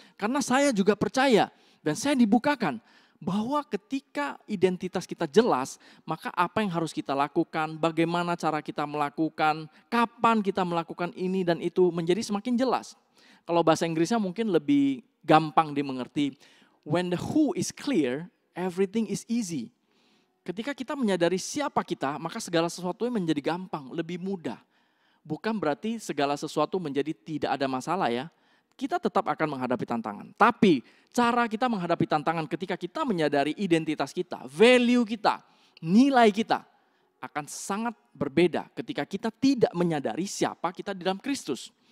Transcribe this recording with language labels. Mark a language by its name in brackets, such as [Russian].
[Indonesian] Karena saya juga percaya, dan saya dibukakan, bahwa ketika identitas kita jelas, maka apa yang harus kita lakukan, bagaimana cara kita melakukan, kapan kita melakukan ini dan itu menjadi semakin jelas. Kalau bahasa Inggrisnya mungkin lebih gampang dimengerti. [English] When the who is clear, everything is easy. [Indonesian] Ketika kita menyadari siapa kita, maka segala sesuatunya menjadi gampang, lebih mudah. Bukan berarti segala sesuatu menjadi tidak ada masalah ya. Kita tetap akan menghadapi tantangan. Tapi cara kita menghadapi tantangan ketika kita menyadari identitas kita, value kita, nilai kita akan sangat berbeda ketika kita tidak menyadari siapa kita di dalam Kristus.